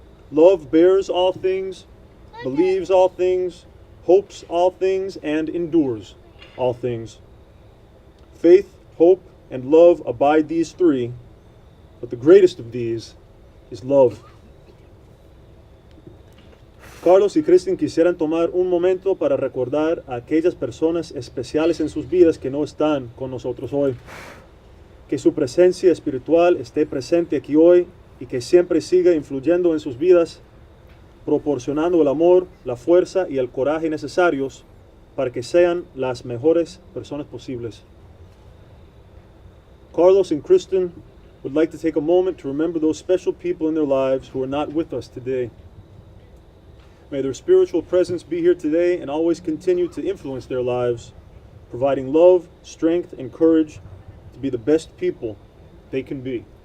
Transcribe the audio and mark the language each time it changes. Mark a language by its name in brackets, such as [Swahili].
[English] Love bears all things, believes all things, hopes all things, and endures all things. Faith, hope, and love abide these three, but the greatest of these is love. [Spanish] Carlos y Kristen quisieran tomar un momento para recordar a aquellas personas especiales en sus vidas que no están con nosotros hoy. Que su presencia espiritual esté presente aquí hoy y que siempre siga influyendo en sus vidas, proporcionando el amor, la fuerza y el coraje necesarios para que sean las mejores personas posibles. [English] Carlos and Kristen would like to take a moment to remember those special people in their lives who are not with us today. May their spiritual presence be here today and always continue to influence their lives, providing love, strength, and courage to be the best people they can be.